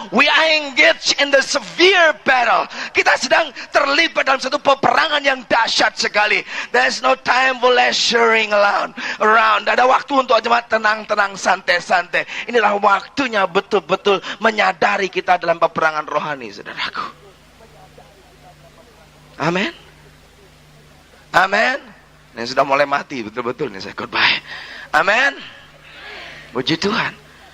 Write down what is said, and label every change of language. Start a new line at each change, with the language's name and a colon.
English: We are engaged in the severe battle.
Indonesian: Kita sedang terlibat dalam satu peperangan yang dahsyat sekali.
English: There's no time for leisuring around.
Indonesian: Tidak ada waktu untuk cuma tenang-tenang, santai-santai. Inilah waktunya betul-betul menyadari kita dalam peperangan rohani, saudaraku. Amin. Amin. Ini sudah mulai mati betul-betul nih saya khotbah. Amin. Puji Tuhan.